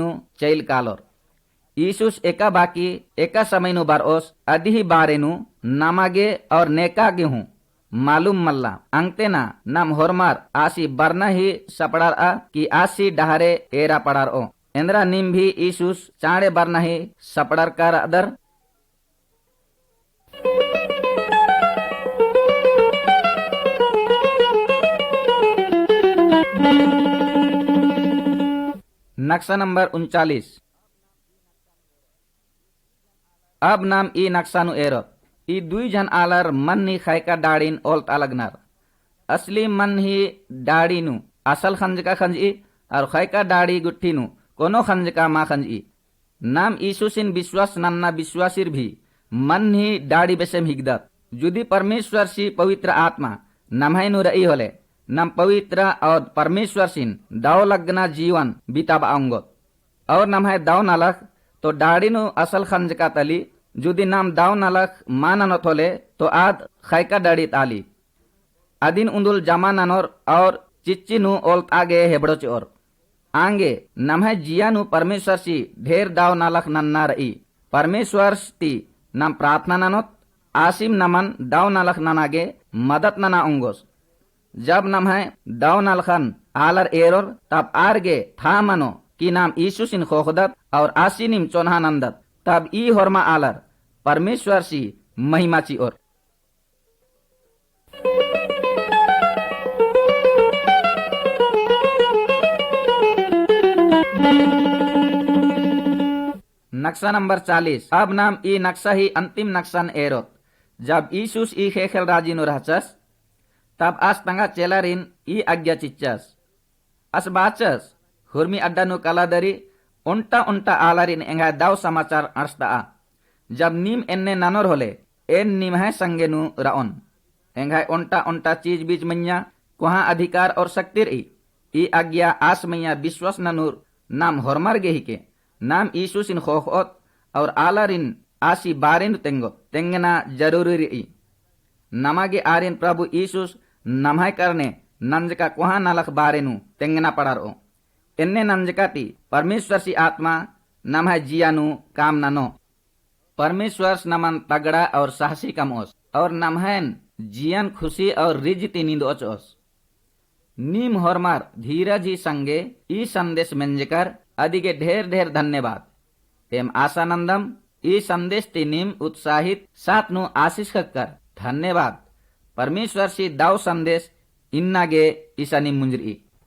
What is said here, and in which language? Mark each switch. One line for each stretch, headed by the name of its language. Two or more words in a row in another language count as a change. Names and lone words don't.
Kurukh: चैल कालोर ईसुस एका बाकी एका समयनु बार ओस अदिही बारेनु नामागे और नेकागे हूँ मालूम मल्ला अंगतेना नाम होरमार आसी बरना ही सपड़ार आ कि आसी डहारे एरा पड़ार ओ इंद्रा निम भी ईसुस चाड़े बरना ही सपड़ार कर अदर नक्शा नंबर 39 अब नाम ई नक्शानु एरो ई दुई जन आलर मन नी खायका डाड़ीन ओल्त अलगनार असली मन ही डाड़ीनु असल खंजका खंजी और खायका डाड़ी गुट्ठीनु कोनो खंजका मा खंजी नाम ईसुसिन विश्वास नन्ना विश्वासीर भी मन ही डाड़ी बेसेम हिगदत जुदी परमेश्वर सी पवित्र आत्मा नमहैनु रई होले नम पवित्र और परमेश्वर सिन दाव लगना जीवन बीताबा अंगोत और नमहे दाव नलख तो डाड़ीनु असल खंजका तली जुदी नाम दाव नलख माननत होले तो आद खायका डाड़ी ताली अदिन उंदुल जमा ननोर और चिच्चिनु ओल्त आगे हेबड़ोच और आंगे नमहे जियानु परमेश्वर सी ढेर दाव नलख नन्ना रई परमेश्वर ती नम प्रार्थना ननोत आसिम नमन दाव नलख ननागे मदत नना अंगोस जब नमहे दाव नलखन आलर एरोर तब आरगे था मनो कि नाम ईसुसिन खोखदत और आसिनिम चोन्हा नंदत तब ई होरमा आलर परमेश्वर सी महिमाची और नक्शा नंबर 40 अब नाम ई नक्शा ही अंतिम नक्शन एरोत जब ईसुस ई खेखेल राजीनु रहचस तब आस तंगा चेलारिन ई आज्ञा चिच्चस अस बाचस हुर्मी अड्डानु कलादरी उन्टा उन्टा आलारिन एंगा दाव समाचार अर्स्ता जब नीम एन्ने ननोर होले एन नीम है संगेनु राओन एंगा उन्टा उन्टा चीज बीज मैया कुहा अधिकार और शक्तिर ई आज्ञा आस मैया विश्वास ननूर नाम होरमार गेही के नाम ईसुसिन खोखोत और आलारिन आसी बारिन तेंगो तेंगना जरूरी ई नमागे आरिन प्रभु ईसुस नमहाय करने नंजका कुहा नलख बारेनु तेंगना पड़ारो एन्ने नंजकाती परमेश्वर सी आत्मा नमहाय जियानु काम ननो परमेश्वर नमन तगड़ा और साहसी कमोस और नमहन जियन खुशी और रिजती नींदोच ओस नीम होरमार धीरज ही संगे ई संदेश मेंजकर अधिके ढेर ढेर धन्यवाद एम आशानंदम ई संदेश ती नीम उत्साहित साथ नु आशीष कर धन्यवाद परमेश्वर सी दाव संदेश इन्नागे ईसानी मुंजरी